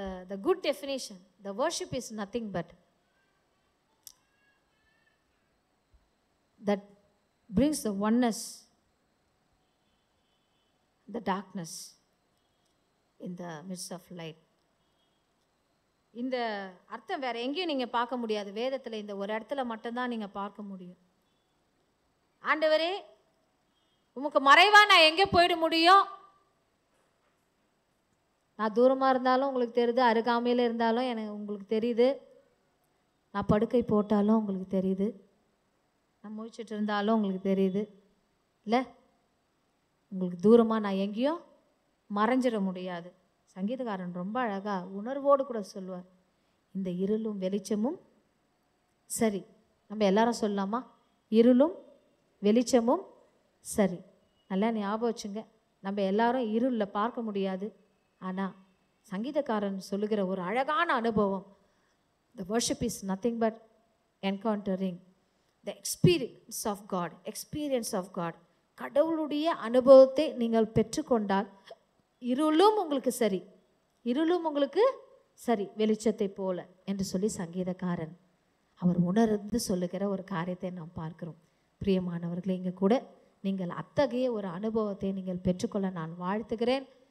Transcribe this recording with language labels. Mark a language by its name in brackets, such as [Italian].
[English] The good definition, the worship is nothing but that brings the oneness, the darkness in the midst of light. [Tamil] இந்த அர்த்தம் வேற எங்கேயும் நீங்கள் பார்க்க முடியாது. வேதத்தில் இந்த ஒரு இடத்துல மட்டும்தான் நீங்கள் பார்க்க முடியும். ஆண்டவரே, உமக்கு மறைவா நான் எங்கே போயிட முடியும்? நான் தூரமாக இருந்தாலும் உங்களுக்கு தெரியுது, அருகாமையில் இருந்தாலும் எனக்கு உங்களுக்கு தெரியுது, நான் படுக்கை போட்டாலும் உங்களுக்கு தெரியுது, நான் முழிச்சிட்டு இருந்தாலும் உங்களுக்கு தெரியுது. இல்லை? உங்களுக்கு தூரமாக நான் எங்கேயும் மறைஞ்சிட முடியாது. சங்கீதக்காரன் ரொம்ப அழகாக உணர்வோடு கூட சொல்லுவார், இந்த இருளும் வெளிச்சமும் சரி. நம்ம எல்லாரும் சொல்லலாமா? இருளும் வெளிச்சமும் சரி. நல்லா ஞாபகம் வச்சுங்க. நம்ம எல்லாரும் இருளில் பார்க்க முடியாது. ஆனால் சங்கீதக்காரன் சொல்லுகிற ஒரு அழகான அனுபவம், [English] the worship is nothing but encountering the experience of God, [Tamil] experience of God. கடவுளுடைய அனுபவத்தை நீங்கள் பெற்றுக்கொண்டால் இருளும் உங்களுக்கு சரி, இருளும் உங்களுக்கு சரி வெளிச்சத்தை போல என்று சொல்லி சங்கீதக்காரன் அவர் உணர்ந்து சொல்லுகிற ஒரு காரியத்தை நாம் பார்க்கிறோம். பிரியமானவர்களே, இங்கே கூட நீங்கள் அத்தகைய ஒரு அனுபவத்தை நீங்கள் பெற்றுக்கொள்ள நான் வாழ்த்துகிறேன்.